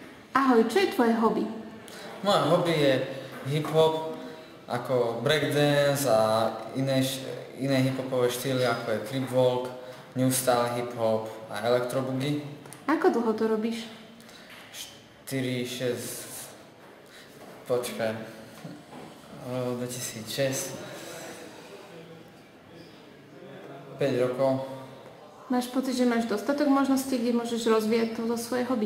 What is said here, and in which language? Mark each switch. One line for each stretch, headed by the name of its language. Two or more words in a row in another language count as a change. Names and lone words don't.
Slovak: Ahoj, čo je tvoje hobby? Moje hobby je hip-hop, ako breakdance a iné hip-hopové štýly, ako je trip-walk,
English: new style hip-hop
Slovak: a electro-boogie. Ako dlho to robíš? 4, 6, počkaj, 2006, 5 rokov. Máš pocit, že máš dostatok možností, kde môžeš rozvíjať toto svoje hobby?